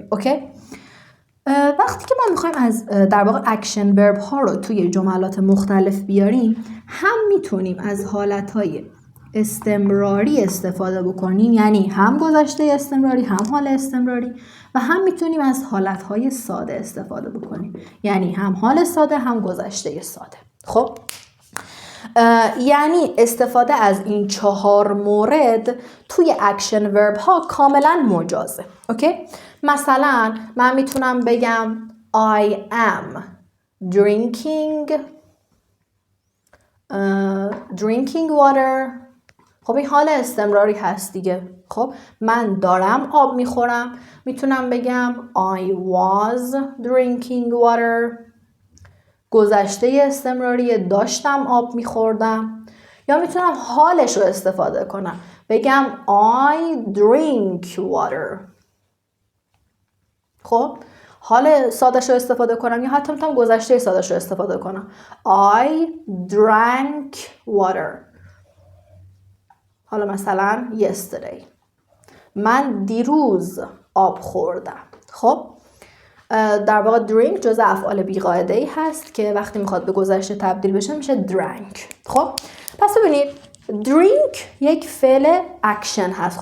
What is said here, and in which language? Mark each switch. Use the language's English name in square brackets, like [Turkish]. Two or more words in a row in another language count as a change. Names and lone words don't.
[Persian] اوکی، وقتی که ما میخوایم از در واقع [English] action verb [Persian] ها رو توی جملات مختلف بیاریم، هم میتونیم از حالتهای استمراری استفاده بکنیم، یعنی هم گذشته استمراری هم حال استمراری، و هم میتونیم از حالتهای ساده استفاده بکنیم، یعنی هم حال ساده هم گذشته ساده. خب یعنی استفاده از این 4 مورد توی [English] action verb [Persian] ها کاملا مجازه. اوکی، مثلا من میتونم بگم [English] I am drinking water. [Persian] خب این حال استمراری هست دیگه. خب من دارم آب میخورم. میتونم بگم [English] I was drinking water. [Persian] گذشته استمراری داشتم آب میخوردم. یا میتونم حالش رو استفاده کنم. [English] بگم I drink water. [Persian] خب حال سادش رو استفاده کنم یا حتی میتونم گذشته سادش رو استفاده کنم. [English] I drank water. [Persian] حالا مثلا yesterday. من دیروز آب خوردم. خب در واقع drink جزء افعال بی‌قاعده‌ای هست که وقتی میخواد به گذشته تبدیل بشه میشه drank. خب پس ببینید drink یک فعل اکشن هست.